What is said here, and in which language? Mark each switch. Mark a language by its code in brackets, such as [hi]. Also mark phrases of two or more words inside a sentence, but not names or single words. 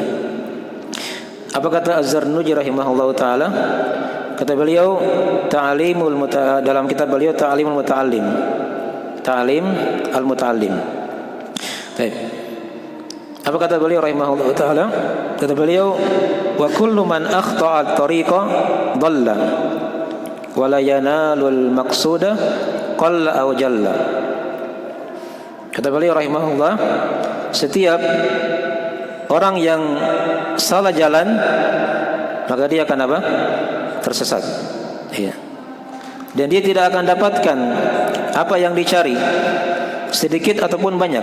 [id] Apa kata Az-Zarnuji [ar] رحمه الله تعالى? [id] Kata beliau, dalam kitab beliau Ta'limul Muta'allim. Ta'lim al-Muta'allim. Baik. Apa kata beliau [ar] رحمه الله تعالى? [id] Kata beliau, [ar] وكل من أخطأ الطريق ضل ولا ينال المقصود قل أو جل. [id] Kata beliau rahimahullah, setiap orang yang salah jalan, maka dia akan apa? Tersesat. Iya. Dan dia tidak akan dapatkan apa yang dicari, sedikit ataupun banyak.